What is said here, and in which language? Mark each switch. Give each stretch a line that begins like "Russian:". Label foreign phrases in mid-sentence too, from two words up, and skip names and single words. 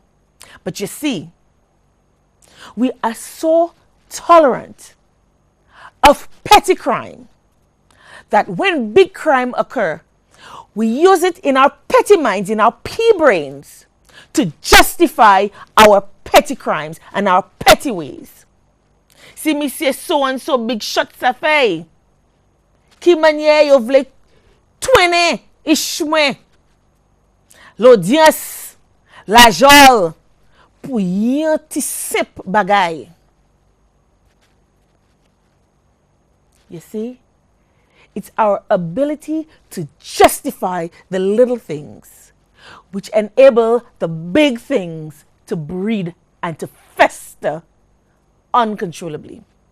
English: But you see, we are so tolerant of petty crime that when big crime occur, we use it in our petty minds, in our pea brains, to justify our petty crimes and our petty ways.
Saint Lucian Creole French: Si mi se
English: so and so big shot
Saint Lucian Creole French: sa fey, ki manye yo vle twene ishmwe, l'audience, la jol, pou yon ti sip bagay.
English: You see? It's our ability to justify the little things which enable the big things to breed and to fester uncontrollably.